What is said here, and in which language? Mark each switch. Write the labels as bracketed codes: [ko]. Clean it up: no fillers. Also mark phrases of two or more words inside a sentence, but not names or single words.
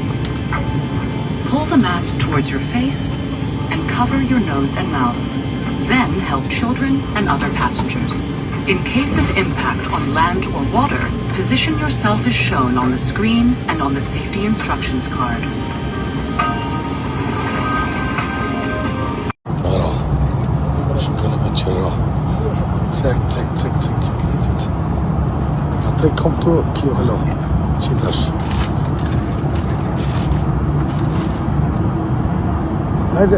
[en] Pull the mask towards your face and cover your nose and mouth. Then help children and other passengers. In case of impact on land or water, position yourself as shown on the screen and on the safety instructions card. [sq] Prej kom të kjo halo, që tash. Hajde.